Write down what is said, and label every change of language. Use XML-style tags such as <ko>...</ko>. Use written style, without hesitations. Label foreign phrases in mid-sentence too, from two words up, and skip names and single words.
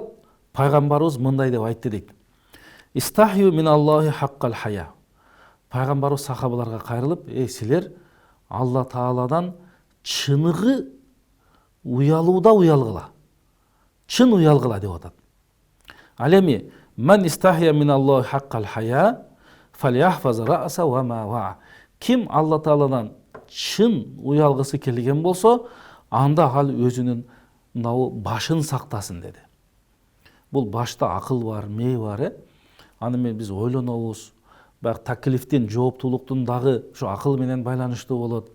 <ky>Пайгамбарыбыз мындай деп айтты дейт.</ky> <ar>استحيوا من الله حق الحياء.</ar> <ky>Пайгамбарыбыз сахабаларга кайрылып, силер Алла Тааладан чыныгы уялууда уялгыла. Чын уялгыла деп атат. Ал эми</ky> <ar>من استحيا من الله حق الحياء فليحفظ الرأس وما وعى.</ar> <ky>Ким Алла Тааладан чын уялгысы келген болсо, анда ал өзүнүн башын сактасын деди. Бул башта акыл бар, мээ бар, аны менен биз ойлонобуз. Баягы таклифтин, жооптуулуктун дагы ушу акыл менен байланыштуу болот.</ky>